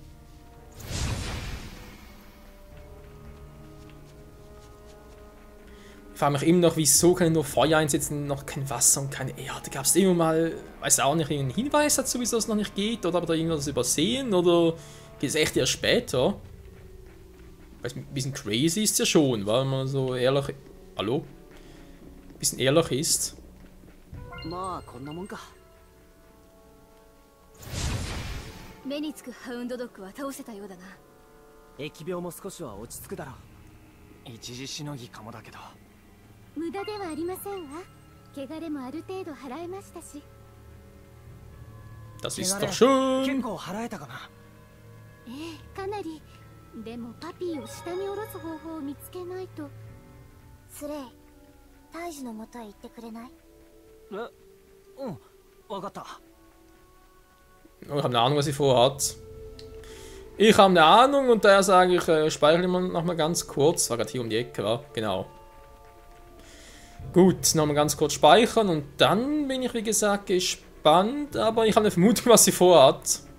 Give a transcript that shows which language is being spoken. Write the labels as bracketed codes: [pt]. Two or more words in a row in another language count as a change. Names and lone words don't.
[de] Ich frage mich immer noch, wieso kann ich nur Feuer einsetzen, noch kein Wasser und keine Erde? Gab es immer mal, weiß auch nicht, irgendeinen Hinweis dazu, wieso es noch nicht geht? Oder habe ich da irgendwas übersehen? Oder geht es echt erst später? Ein bisschen crazy ist es ja schon, weil man so ehrlich... Hallo? Ein bisschen ehrlich ist. [ja] まあこんなもんか。目につくハウンドドッグは倒せたようだな。疫病も少しは落ち着くだろう。一時しのぎかもだけど。無駄ではありませんわ。汚れもある程度払えましたし。 [de] Das ist doch schön. [ja] 結構払えたかな。ええ、かなり。でもパピーを下に下ろす方法を見つけないと。スレイ、大樹の元へ行ってくれない？うん、わかった。 [de] Ich habe eine Ahnung, was sie vorhat. Ich habe eine Ahnung und daher sage ich, speichere immer noch mal ganz kurz. War gerade hier um die Ecke, war genau. Gut, nochmal ganz kurz speichern und dann bin ich wie gesagt gespannt, aber ich habe eine Vermutung, was sie vorhat.